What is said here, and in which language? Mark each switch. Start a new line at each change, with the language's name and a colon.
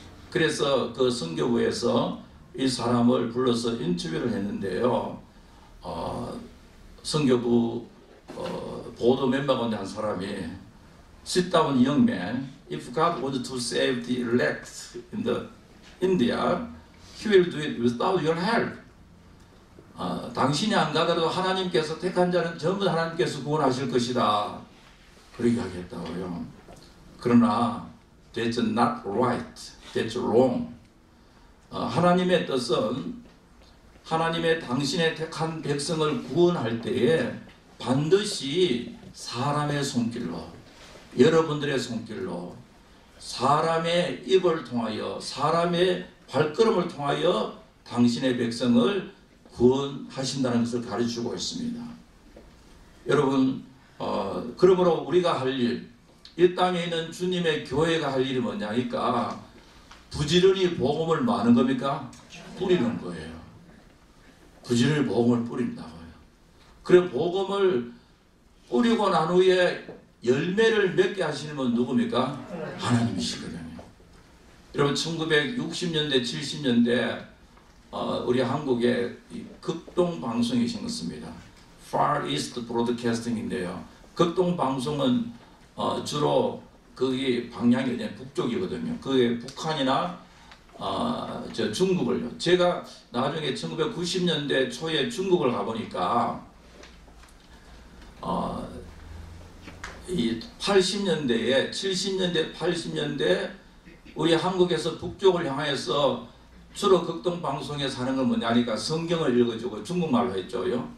Korean: 그래서 그 선교부에서 이 사람을 불러서 인터뷰를 했는데요. 선교부 보도 멤버 가운데 한 사람이
English: Sit down, young man. If God wanted to save the elect in the India, He will do it without your help.
Korean: 당신이 안 가더라도 하나님께서 택한 자는 전부 하나님께서 구원하실 것이다. 그렇게 하겠다고요. 그러나
English: that's not right. That's wrong.
Korean: 하나님의 뜻은 하나님의 당신의 택한 백성을 구원할 때에 반드시 사람의 손길로, 여러분들의 손길로, 사람의 입을 통하여, 사람의 발걸음을 통하여 당신의 백성을 구원하신다는 것을 가르치고 있습니다. 여러분, 그러므로 우리가 할 일, 이 땅에 있는 주님의 교회가 할 일이 뭐냐니까 부지런히 복음을 많은 겁니까? 뿌리는 거예요. 부지런히 복음을 뿌린다고요. 그래 복음을 뿌리고 난 후에 열매를 맺게 하시는 분 누굽니까? 하나님이시거든요. 여러분 1960년대 70년대 우리 한국에 극동 방송이 생겼습니다. Far East Broadcasting인데요. 극동 방송은 주로 거기 방향이 북쪽이거든요. 그게 북한이나 저 중국을요. 제가 나중에 1990년대 초에 중국을 가보니까 이 80년대에 70년대 80년대 우리 한국에서 북쪽을 향해서 주로 극동 방송에 사는 건 뭐냐니까 성경을 읽어주고 중국말로 했죠요.